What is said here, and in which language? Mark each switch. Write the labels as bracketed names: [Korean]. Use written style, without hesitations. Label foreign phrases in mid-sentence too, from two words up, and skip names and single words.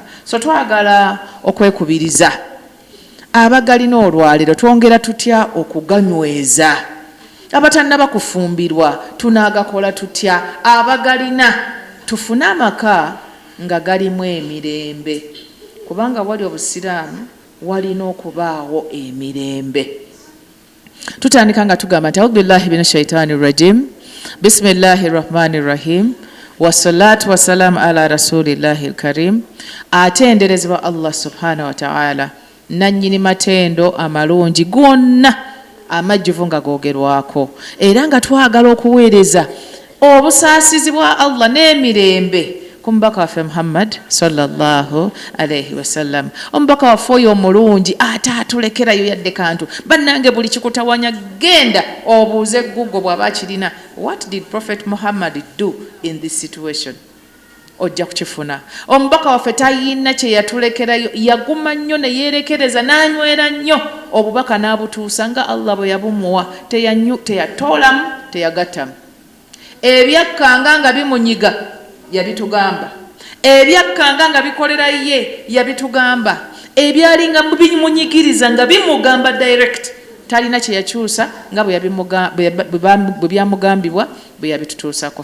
[Ganda] So twagala okwekubiriza abagalina olwaliro twongera tutya okuganyweza, abatannaba kufumbirwa tunaagakola tutya, abagalina tufune amaka nga galimu emirembe kubanga wali obusiraamu walina okubaawo emirembe. Tutandika nga tugamba nti [Arabic] أعوذ بالله من الشيطان الرجيم بسم الله الرحمن الرحيم والصلاة والسلام على رسول الله الكريم. [Ganda] Atenderezebwa Allah [Arabic] سبحانه وتعالى [Ganda] nannyini matendo amalungi gonna amajjuvu nga googerwako era nga twagala okuweereza obusaasizi bwa Allah n'emirembe ku mubaka waffe Muhammad [Arabic] صلى الله عليه وسلم. [Ganda] Omubaka waffe oyo omulungi ate atulekerayo yadde kantu bannange buli kikutawanya genda obuuze Google bw'aba akirina [English] what did Prophet Muhammad do in this situation, [Ganda] ojja kukifuna. Omubaka waffe tayina kye yatulekerayo, yaguma nnyo ne yeerekereza n'anywera nnyo obubaka n'abutuusa nga Allah bwe yabumuwa, teyatoolamu teyagattamu. Ebyakkanga nga bimunyiga yabitugamba, ebyakkanga nga bikolera ye yabitugamba, ebyalinga bimunyigiriza nga bimugamba direct talina kye yakyusa nga bwe byamugambibwa bwe yabitutuusako.